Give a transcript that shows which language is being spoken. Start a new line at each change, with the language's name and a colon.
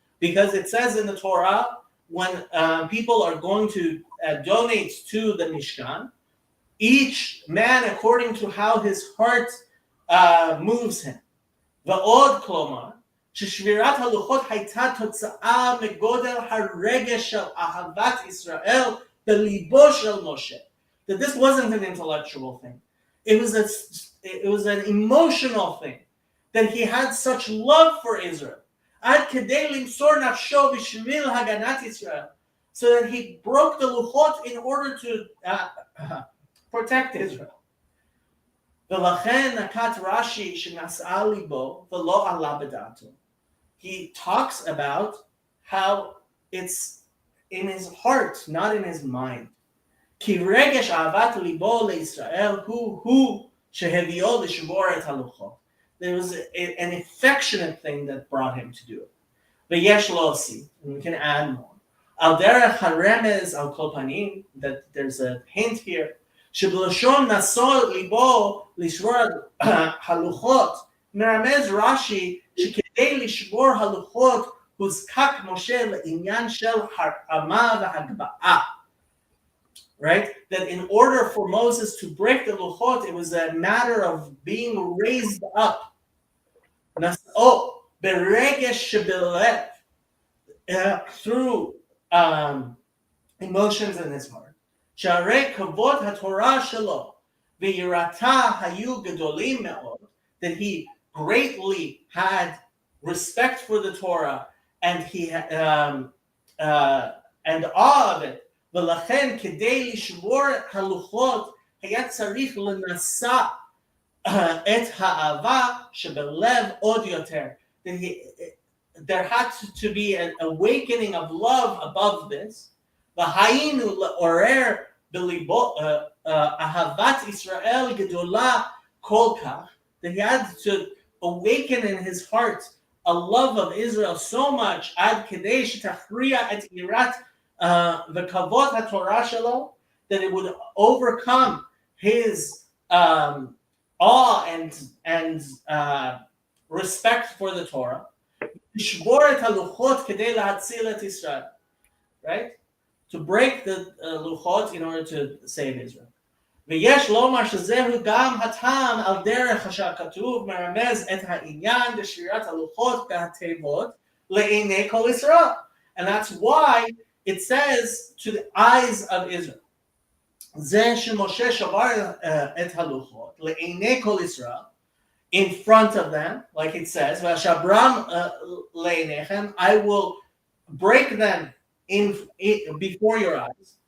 English: Because it says in the Torah, when people are going to donate to the Mishkan, each man according to how his heart moves him.
Hebrew: ועוד כלומר, ששבירת הלוחות הייתה תוצאה מגודל הרגש של אהבת ישראל בליבו של משה.
English: That this wasn't an intellectual thing. It was an emotional thing. That he had such love for Israel.
Hebrew: עד כדי למסור נפשו בשביל הגנת ישראל.
English: So that he broke the luchot in order to protect Israel.
Hebrew: ולכן נקט רש"י שנשאה ליבו ולא עלה בדעתו.
English: He talks about how it's in his heart, not in his mind.
Hebrew: כי רגש אהבת ליבו לישראל הוא שהביאו לשבור את הלוחות.
English: There was an affectionate thing that brought him to do it.
Hebrew: ויש להוסיף,
English: and we can add more.
Hebrew: על דרך הרמז על כל פנים,
English: that there's a hint here,
Hebrew: שבלשון נשוא ליבו לשבור הלוחות, מרמז רש"י שכדי לשבור הלוחות הוזקק משה לעניין של הרמה והגבהה.
English: Right? That in order for Moses to break the luchot, it was a matter of being raised up.
Hebrew: Nas'o beregesh shebelev,
English: through emotions in his heart.
Hebrew: Sharei kavod haTorah shelo v'yirata hayu gedolim me'od,
English: that he greatly had respect for the Torah and he and awe of it.
Hebrew: ולכן כדי לשבור הלוחות היה צריך לנשא את האהבה שבלב עוד יותר.
English: There had to be an awakening of love above this.
Hebrew: והיינו לעורר בליבו אהבת ישראל גדולה כל כך,
English: that he had to awaken in his heart a love of Israel so much
Hebrew: עד כדי שתכריע את יראת
English: the
Hebrew: kavod haTorah shelo,
English: that it would overcome his awe and respect for the Torah.
Hebrew: Lishbor et haluchot kedei lahatzil et Yisrael, right?
English: To break the luchot in order to save Israel.
Hebrew: ויש לומר שזהו גם הטעם על דרך שכתוב מרמז את העניין בשבירת הלוחות והתיבות לעיני כל ישראל,
English: and that's why it says to the eyes of Israel.
Hebrew: זה שמשה שבר את הלוחות לעיני כל ישראל,
English: in front of them, like it says,
Hebrew: והשברם לעיניכם,
English: I will break them before your eyes.